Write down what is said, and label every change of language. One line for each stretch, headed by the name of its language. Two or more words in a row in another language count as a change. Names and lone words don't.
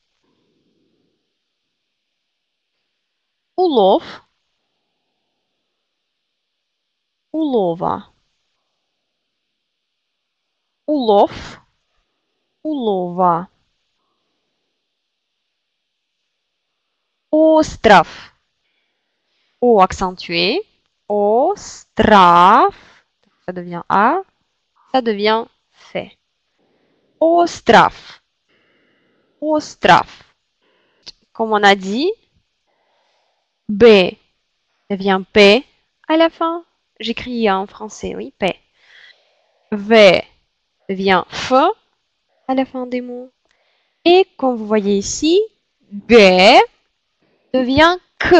Russian: Улов, улова. Улов, улова. Остров.
French: O accentué. Остров. Ça devient A. Ça devient F.
Russian: Остров. Остров.
French: Comme on a dit, B devient P à la fin. J'écris en français, oui, P. V devient F à la fin des mots. Et comme vous voyez ici, G devient K.